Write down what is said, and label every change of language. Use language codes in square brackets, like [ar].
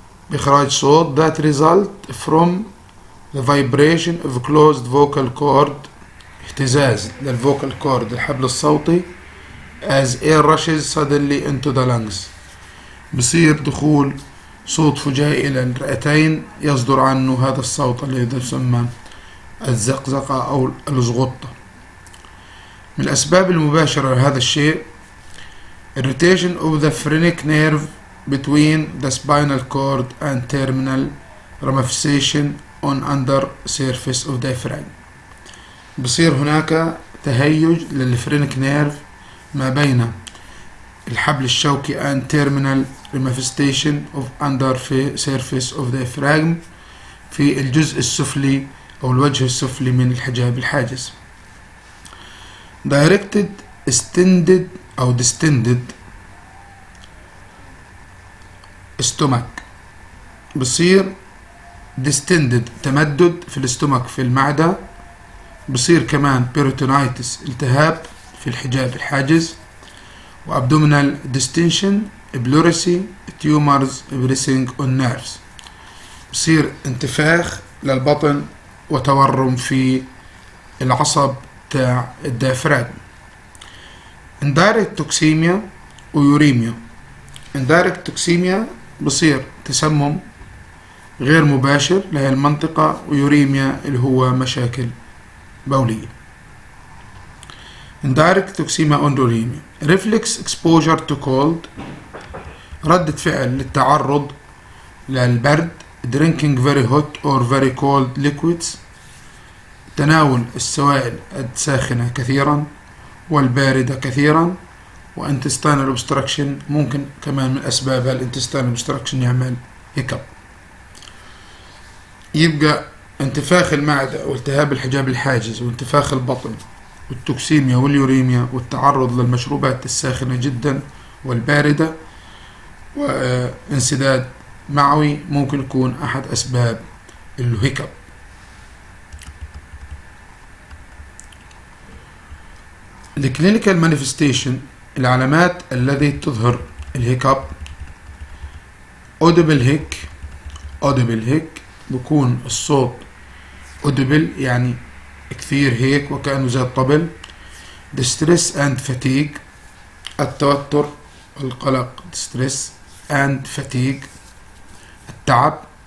[ar] بإخراج صوت [en] that result from the vibration of closed vocal cord، [ar] اهتزاز للفوكال كورد الحبل الصوتي [en] as air rushes suddenly into the lungs، [ar] بصير دخول صوت فجائي إلى الرئتين يصدر عنه هذا الصوت الذي يسمى الزقزقة أو الزغطة. من الأسباب المباشرة لهذا الشيء [en] irritation of the phrenic nerve between the spinal cord and terminal ramification on under surface of diaphragm، [ar] بصير هناك تهيج للفرينك نيرف ما بين الحبل الشوكي [en] and terminal ramification of under surface of diaphragm [ar] في الجزء السفلي أو الوجه السفلي من الحجاب الحاجز. [en] directed extended [ar] أو [en] distended stomach، [ar] بصير distended تمدد في الاستومك في المعدة، بصير كمان peritonitis التهاب في الحجاب الحاجز، و [en] abdominal distension pleurisy tumors pressing on nerves، [ar] بصير انتفاخ للبطن وتورم في العصب تاع الديافراغم. [en] indirect toxemia ويوريميا. indirect toxemia [ar] بصير تسمم غير مباشر لهي المنطقة، ويوريميا اللي هو مشاكل بولية. [en] indirect toxemia on uremia reflex exposure to cold، [ar] ردة فعل للتعرض للبرد [en] drinking very hot or very cold liquids، [ar] تناول السوائل الساخنة كثيرا والباردة كثيرا، [en] وintestinal obstruction [ar] ممكن كمان من أسبابها [en] الintestinal obstruction [ar] يعمل هيكب. يبقى انتفاخ المعدة والتهاب الحجاب الحاجز وانتفاخ البطن والتوكسيميا واليوريميا والتعرض للمشروبات الساخنة جدا والباردة وانسداد معوي ممكن يكون أحد أسباب الهيكب. الكلينيكال مانيفستيشن، العلامات التي تظهر الهيكب [en] audible [ar] هيك بيكون الصوت audible يعني كثير هيك وكأنه زي الطبل. [en] distress and fatigue [ar] التوتر القلق [en] distress and fatigue التعب.